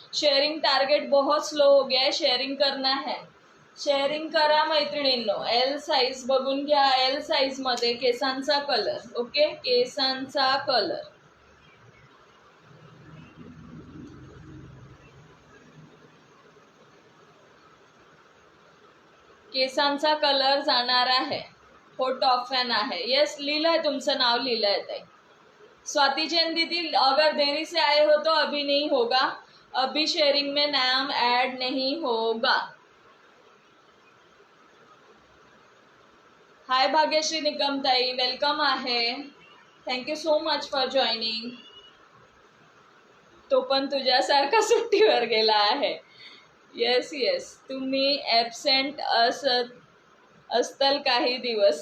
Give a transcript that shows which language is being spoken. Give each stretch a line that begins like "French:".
Hindi: Sharing target बहुत slow हो गया है, शेयरिंग करना है.
Marathi: शेअरिंग करा मैत्रिणींनो. एल साईज बघून घ्या. एल साईज मध्ये केसांचा कलर. ओके, केसांचा कलर. केसांचा कलर जाणार आहे. हो टॉप फॅन आहे. यस, लिहिलं है, तुमचं नाव लिहिलं है ताई.
Hindi: स्वाति जैन दीदी, अगर देरी से आए हो तो अभी नहीं होगा, अभी शेयरिंग में नाम ऐड नहीं होगा.
Marathi: हाय भाग्यश्री निकम ताई, वेलकम आहे.
English: Thank you so much for joining.
Marathi: तो पण तुझ्यासारखा सुट्टीवर गेला आहे. येस येस, तुम्ही ॲबसेंट असताल काही दिवस.